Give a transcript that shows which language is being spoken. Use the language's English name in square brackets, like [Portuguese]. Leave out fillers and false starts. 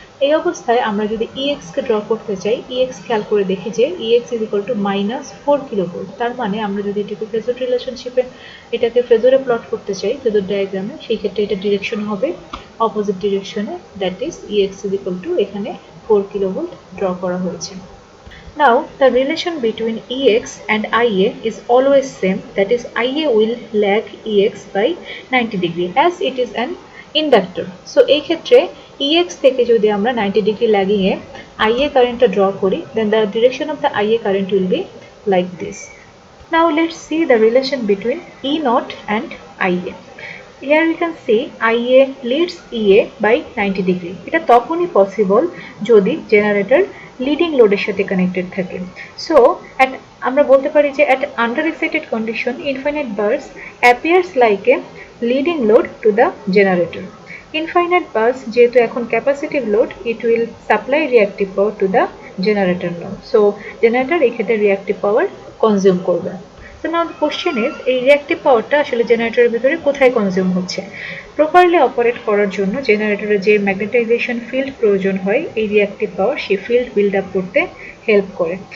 [Bangla] এই অবস্থায় আমরা যদি ইএক্সকে ড্র করতে চাই, ইএক্স খেয়াল করে দেখি যে [English] E x is equal to -4 kilovolt. [Bangla] তার মানে আমরা যদি এটাকে ফেজর রিলেশনশিপে এটাকে ফেজরে প্লট করতে চাই ফেজর ডায়াগ্রামে, সেই ক্ষেত্রে এটা ডিরেকশন হবে opposite ডিরেকশনে, [English] that is E x is equal to [Bangla] এখানে 4 কিলোভোল্ট ড্র করা হয়েছে। [English] Now the relation between EX and IA is always same, that is IA will lag EX by 90 degree as it is an inductor. [Bangla] So এই ক্ষেত্রে EX থেকে যদি আমরা 90 degree lagging এ IA কারেন্টটা draw করি, [English] then the direction of the IA current will be like this. Now let's see the relation between E naught and IA. Here we can see IA leads EA by 90 degree. [Bangla] এটা তখনই possible যদি generator leading লোডের সাথে connected থাকে। So আমরা বলতে পারি যে [English] at under excited condition infinite bus appears like a leading load to the generator. Infinite bus [Bangla] যেহেতু এখন capacitive load, [English] it will supply reactive power to the generator now. [Bangla] So generator এই ক্ষেত্রে reactive power consume করবে। [English] So now the question is, [Bangla] এই reactive পাওয়ারটা আসলে জেনারেটরের ভিতরে কোথায় কনজিউম হচ্ছে? প্রপারলি অপারেট করার জন্য জেনারেটরে যে ম্যাগনেটাইজেশন ফিল্ড প্রয়োজন হয়, এই রিঅ্যাক্টিভ পাওয়ার সেই ফিল্ড বিল্ড আপ করতে হেল্প করে।